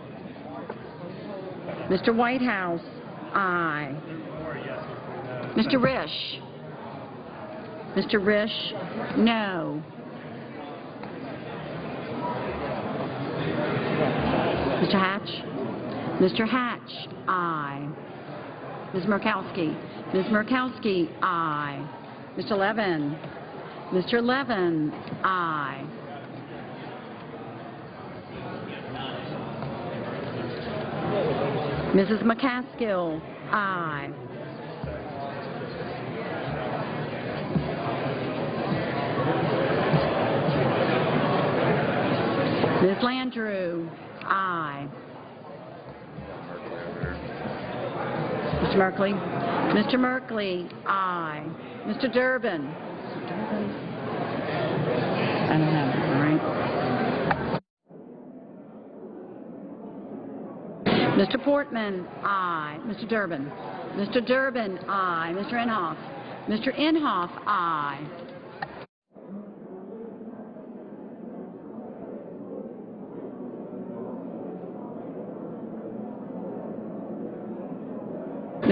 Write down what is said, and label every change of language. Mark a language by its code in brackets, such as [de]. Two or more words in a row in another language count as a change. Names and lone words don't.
[en] Mr. Whitehouse, aye. Mr. Risch. Mr. Risch, no. Mr. Hatch. Mr. Hatch, aye. Ms. Murkowski. Ms. Murkowski, aye. Mr. Levin. Mr. Levin, aye. Mrs. McCaskill, aye. Ms. Landrieu, aye. Mr. Merkley. Mr. Merkley, aye. Mr. Durbin. I don't have it, all right. Mr. Portman, aye. Mr. Durbin. Mr. Durbin, aye. Mr. Inhofe. Mr. Inhofe, aye. Ms.